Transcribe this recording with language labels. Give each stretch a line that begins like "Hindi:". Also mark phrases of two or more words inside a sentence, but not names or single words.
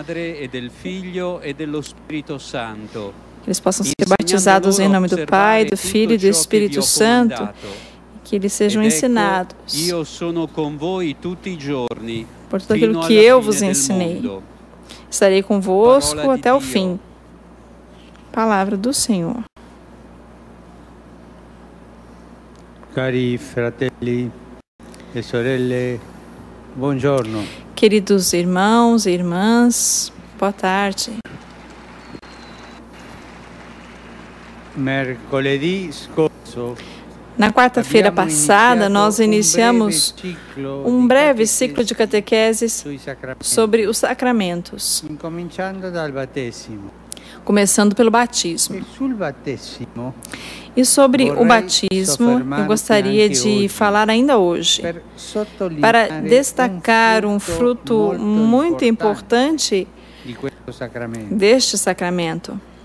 Portuguese: Que eles possam ser batizados em nome do Pai, do Filho e do Espírito Santo, que eles sejam ensinados por tudo aquilo que eu vos ensinei. Estarei convosco até o fim. Palavra do Senhor.
Italian: Cari fratelli e sorelle, buongiorno.
Portuguese: Queridos irmãos e irmãs, boa tarde.
Italian: Mercoledì scorso,
Portuguese: na quarta-feira passada, nós iniciamos um breve ciclo de catequeses sobre os sacramentos, começando pelo batismo. E sobre o batismo, eu gostaria de falar ainda hoje, para destacar um fruto muito importante deste sacramento.